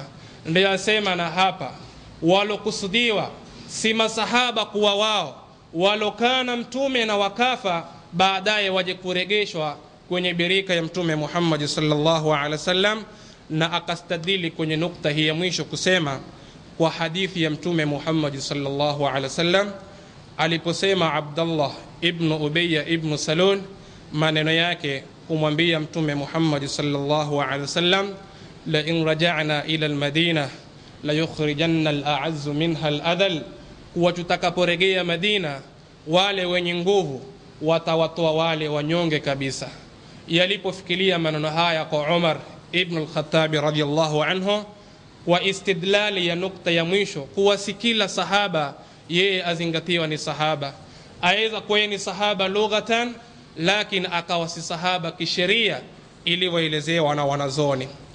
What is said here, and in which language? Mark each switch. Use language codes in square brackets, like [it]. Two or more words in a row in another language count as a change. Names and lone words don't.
[sw] Ndio asema na hapa walokusudiwa si masahaba kuwa wao walokana mtume na wakafa baadaye waje kuregeshwa kwenye birika ya mtume Muhammad [ar] صلى الله عليه وسلم. [sw] Na akastadili kwenye nukta hii ya mwisho kusema kwa hadithi ya mtume Muhammad [ar] صلى الله عليه وسلم [sw] aliposema Abdullah ibn Ubay ibn Salul maneno yake kumwambia mtume Muhammad [ar] صلى الله عليه وسلم, لئن رجعنا إلى المدينة ليخرجن الأعز منها الأذل, [sw] kuwa tutakaporejea Madina wale wenye nguvu watawatoa wale wanyonge kabisa. Yalipofikiria maneno haya kwa Umar ibn al-Khattab [ar] رضي الله عنه [sw] wa istidlali ya nukta ya mwisho kuwa si kila sahaba yeye azingatiwa ni sahaba, aidha kwa ni sahaba lughatan lakini akawa si sahaba kisheria ilivyoelezewa na wanazoni.